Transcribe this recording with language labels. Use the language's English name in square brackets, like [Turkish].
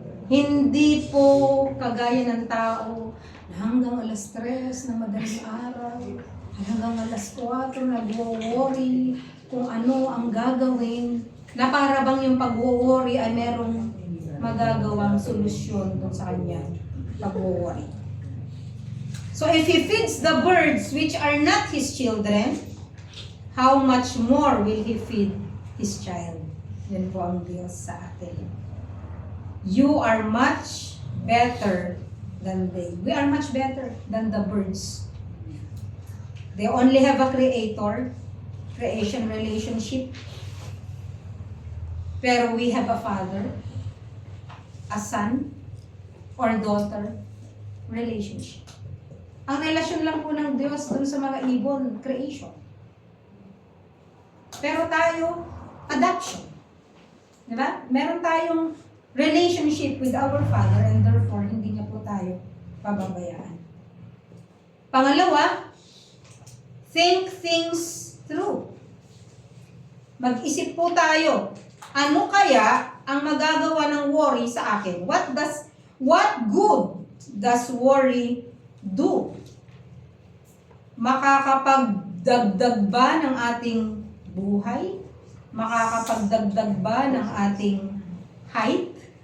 [Filipino] Hindi po kagaya ng tao na hanggang alas 3 na madaling araw, hanggang alas 4 nag-worry kung ano ang gagawin, na para bang yung pag-worry ay merong magagawang solusyon dun sa kanyang pag-worry. [English] So if He feeds the birds which are not His children, how much more will He feed His child? [Filipino] Yan po ang Diyos sa atin. [English] You are much better than they. We are much better than the birds. They only have a creator, creation relationship. Pero we have a father, a son, or daughter relationship. [Filipino] Ang relasyon lang po ng Diyos dun sa mga ibon, creation. Pero tayo, adoption. Diba? Meron tayong [English] relationship with our Father and therefore [Filipino] hindi niya po tayo pababayaan. [English] Pangalawa, think things through. [Filipino] Mag-isip po tayo. Ano kaya ang magagawa ng worry sa akin? [English] What good does worry do? [Filipino] Makakapagdagdag ba ng ating buhay? Makakapagdagdag ba ng ating height?